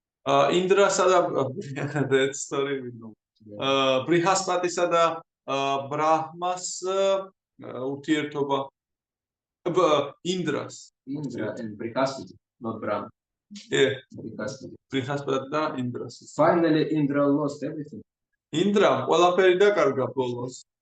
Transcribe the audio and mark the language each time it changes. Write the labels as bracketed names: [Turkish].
[Georgian] ინდრასა და [English] that story we know. [Georgian] ბრიჰასპატისა და ბრაჰმას ურთიერთობა ინდრას [English] Indra and Brihaspati, not Brahma. yeah Brihaspati. [Georgian] ბრიჰასპატი და ინდრას. [English] Finally, Indra lost everything. [Georgian] ინდრამ ყველაფერი დაკარგა ბოლოს.